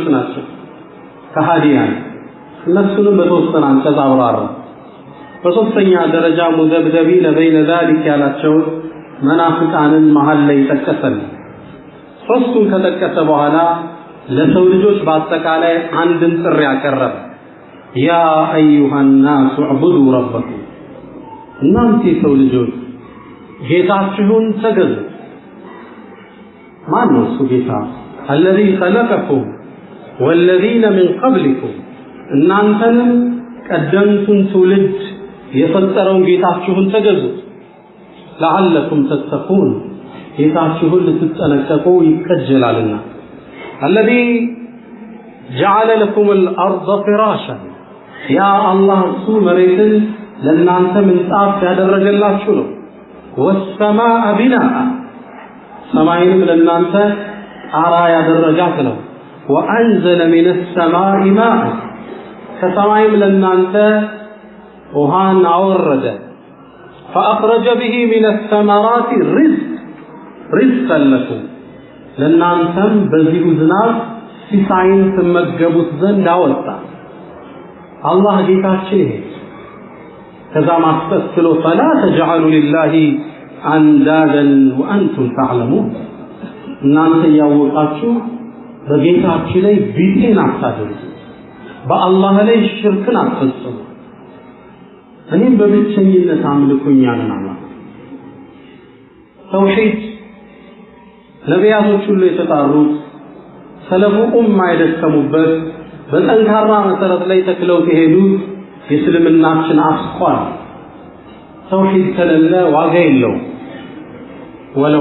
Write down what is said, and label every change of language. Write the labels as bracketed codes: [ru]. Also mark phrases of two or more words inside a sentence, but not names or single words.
[am] ናቸው ከሃዲያን። እነሱንም በተወሰነ አንቀጽ አብራራ። በሶስተኛ ደረጃ [ar] مذبذبين بين ذلك [am] ያላቸው መናፍቃንን መሃል ላይ ጠቀሰን። ሶስቱን ከጠቀሰ በኋላ ለሰው ልጆች በአጠቃላይ አንድን ጥሪ ያቀረበ [ar] يا أيها الناس اعبدوا ربكم [am] እናንተ የሰው ልጆች ጌታችሁን ተገዙ። ማን ነው እሱ ጌታ? [ar] الذي خلقكم والذين من قبلكم [am] እናንተንም ቀደምቱን ትውልድ የፈጠረውን ጌታችሁን ተገዙ። [ar] لعلكم تتقون [am] ጌታችሁን ልትጠነቀቁ ይከጀላልና። [ar] الذي جعل لكم الارض فراشا يا الله [am] እሱ መሬትን ለእናንተ ምንጣፍ ያደረገላችሁ ነው። [ar] والسماء بناء [am] ሰማይንም ለእናንተ ጣራ ያደረጋት ነው። [ar] وأنزل من السماء ماء [am] ከሰማይም ለእናንተ ውሃን አወረደ። [ar] فأخرج به من الثمرات رزقا لكم [am] ለእናንተም በዚሁ ዝናብ ሲሳይን ትመገቡት ዘንድ አወጣ። አላህ ጌታችን ይሄ ከዛ ማስተስሎ [ar] فلا تجعلوا لله اندادا وانتم تعلمون [am] እናንተ ያወቃችሁ በጌታችን ላይ ቢጤን አታድርጉ፣ በአላህ ላይ ሽርክን አትፈጽሙ፣ እኔም በብቸኝነት አምልኩኝ አለን አላህ። ተውሂድ ነቢያቶች ሁሉ የተጣሩት [ar] سلف الأمة [am] የደከሙበት በጠንካራ መሰረት ላይ ተክለው የሄዱት የእስልምናችን አስኳል ተውሂድ ከሌለ ዋጋ የለውም። ወለው